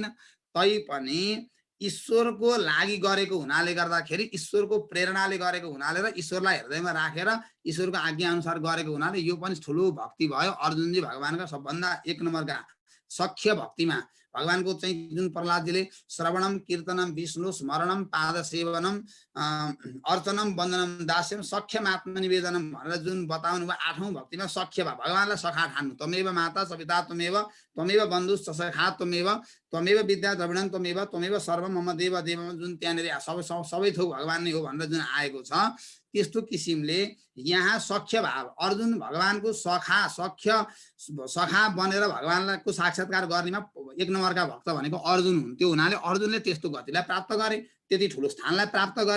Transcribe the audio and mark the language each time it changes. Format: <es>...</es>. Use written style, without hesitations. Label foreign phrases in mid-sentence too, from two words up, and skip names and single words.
<ne>तैपनि ईश्वरको लागि गरेको हुनाले गर्दाखेरि, ईश्वरको प्रेरणाले गरेको हुनाले र ईश्वरलाई हृदयमा राखेर ईश्वरको आज्ञा अनुसार गरेको हुनाले यो पनि ठुलो भक्ति भयो। अर्जुनजी भगवानका सबभन्दा एक नम्बरका सख्य भक्तिमा भगवानको चाहिँ जुन प्रहलादजीले</ne> <sa>श्रवणम कीर्तनम विष्णु स्मरणम पाद सेवनम अर्चनम वन्दनम दास्यम सख्यम आत्मनिवेदनम</sa> <ne>भनेर जुन बताउनु भयो, 8औं भक्तिमा सख्य भा, भगवानलाई सखा ठान्नु,</ne> <sa>त्वमेव माता सविता त्वमेव बन्धु सखा त्वमेव विद्या द्रविणं त्वमेव सर्वम मम देव देव,</sa> <ne>जुन त्यहाँनिर सबै थोक भगवान नै हो भनेर जुन आएको छ, त्यस्तो किसिमले यहाँ सख्य भाव, अर्जुन भगवानको सखा बनेर भगवानको साक्षात्कार गर्नेमा एक नम्बरका भक्त भनेको अर्जुन हुन्थ्यो हुनाले अर्जुनले त्यस्तो गतिलाई प्राप्त गरे, त्यति ठुलो स्थानलाई प्राप्त गरे।</ne>